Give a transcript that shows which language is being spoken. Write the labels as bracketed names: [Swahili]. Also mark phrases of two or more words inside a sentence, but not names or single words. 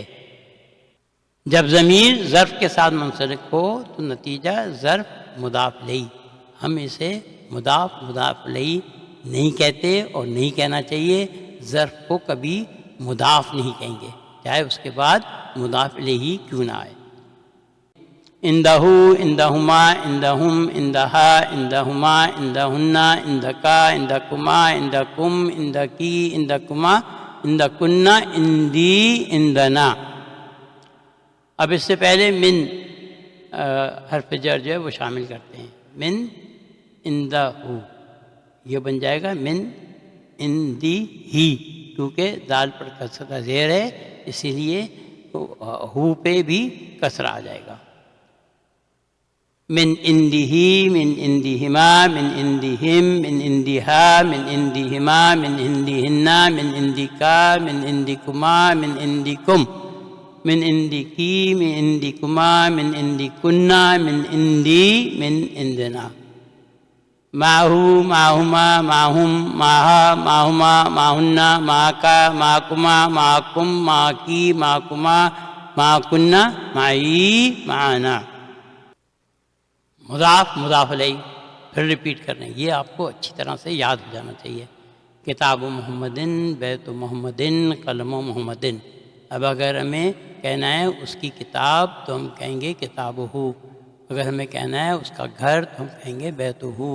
[Urdu] جب ضمیر ظرف کے ساتھ منسلک ہو تو نتیجہ ظرف مضاف الیہ، ہم اسے مضاف الیہ نہیں کہتے اور نہیں کہنا چاہیے۔ ظرف کو کبھی مضاف نہیں کہیں گے چاہے اس کے بعد مضاف الیہ کیوں نہ آئے۔ [Arabic] عندہ، عندہما، عندہم، عندہا، عندہما، عندہنہ، عندکا، عندکما، عندکم، عندکی، عندکما، عندکنہ، عندی، عندنا۔ [Urdu] اب اس سے پہلے من حرف جر جو ہے وہ شامل کرتے ہیں۔ [Arabic] من عندہ، [Urdu] یہ بن جائے گا [Arabic] من عندی [Urdu] ہی، کیونکہ دال پر کسر کا زیر ہے، اسی لیے ہو پہ بھی کسر آ جائے گا. [Arabic] من عنده من عندهما من عندهم من عندها من عندهما من عندهن من عندك من عندكما من عندكم من عندك من عندكما من عندكن من عندي من عندنا. معه معهما معهم معها معهما معهن معك معكما معكم معكي معكما معكن معي معنا. [Urdu] مضاف مضاف علیہ پھر ریپیٹ کرنا ہے. یہ آپ کو اچھی طرح سے یاد ہو جانا چاہیے. [Arabic] کتاب محمدن، بیت محمدن، قلم محمدن. [Urdu] اب اگر ہمیں کہنا ہے اس کی کتاب تو ہم کہیں گے [Arabic] کتاب ہو. [Urdu] اگر ہمیں کہنا ہے اس کا گھر تو ہم کہیں گے [Arabic] بیت ہو.